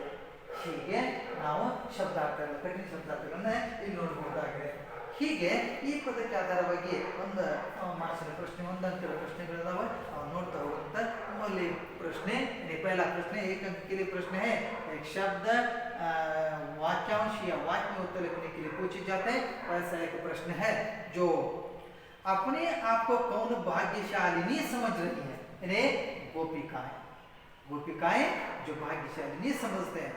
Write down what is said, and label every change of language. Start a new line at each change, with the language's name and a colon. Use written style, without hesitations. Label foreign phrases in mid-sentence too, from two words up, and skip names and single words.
Kannada: ಹೀಗೆ ನಾವು ಶಬ್ದಾರ್ಥಗಳು, ಕಠಿಣ ಶಬ್ದಾರ್ಥಗಳನ್ನ ಇಲ್ಲಿ ನೋಡಬಹುದಾಗಿದೆ. ಹೀಗೆ ಈ ಪದಕ್ಕೆ ಆಧಾರವಾಗಿ ಒಂದು ಮಾರ್ಕ್ಸಿನ ಪ್ರಶ್ನೆ, ಒಂದು ಅಂಕದ ಪ್ರಶ್ನೆಗಳಿದಾವೆ, ನೋಡ್ತಾ ಹೋಗುವಂತ.
Hindi: ನಮ್ಮಲ್ಲಿ प्रश्न है, पहला प्रश्न है, 1 अंक के लिए प्रश्न है, एक शब्द वाक्यांश या वाक्य में उत्तर लिखने के लिए पूछे जाते हैं। ऐसा एक प्रश्न है जो अपने आप को कौन भाग्यशालिनी समझ रही है? इन्हें गोपिकाएं, गोपिकाएं जो भाग्यशालिनी समझते हैं।